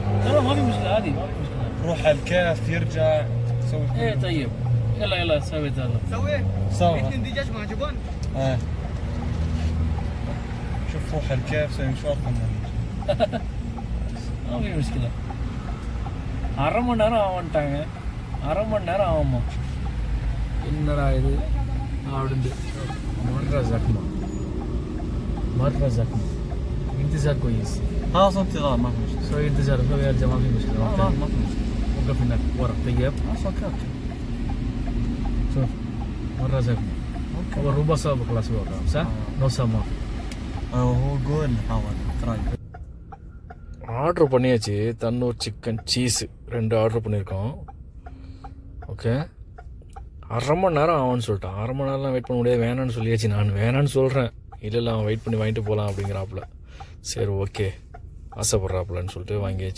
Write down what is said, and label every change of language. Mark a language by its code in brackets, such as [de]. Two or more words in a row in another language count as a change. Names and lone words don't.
[ar] ترى ما في مشكلة، عادي ما في مشكلة. روح على الكيف يرجع سوي ايه طيب يلا سوي هذا. سوي 2 دجاج مع جبن. شوف روح على الكيف سوي مشوار كمان. ما في مشكلة. [ta] அரை மணி நேரம் ஆகட்டாங்க. அரை மணி நேரம் ஆகுமா? என்னடா இது அப்படின்ட்டு [ar] مرة زحمة. انتظار كويس. خلاص انتظار ما في مشكله. سوي انتظار ويرجع ما في مشكلة. ما في مشكله. وقف هناك ورا. طيب خلاص اوكي. شوف مرة زحمة. هو ربع ساعة خلاص وقف صح؟ نص ساعة ما في. هو قول حاول تراي. [ta] ஆர்டர் பண்ணியாச்சு. தன்னூர் சிக்கன் சீஸு 2 ஆர்டர் பண்ணியிருக்கோம். ஓகே. அரை மணி நேரம் ஆகும்னு சொல்லிட்டான். அரை மணி நேரம்லாம் வெயிட் பண்ண முடியாது, வேணான்னு சொல்லியாச்சு. நான் வேணான்னு சொல்கிறேன். இல்லை அவன் வெயிட் பண்ணி வாங்கிட்டு போகலாம் அப்படிங்கிறாப்புல. சரி ஓகே ஆசைப்பட்றாப்புலன்னு சொல்லிட்டு வாங்கியாச்சு.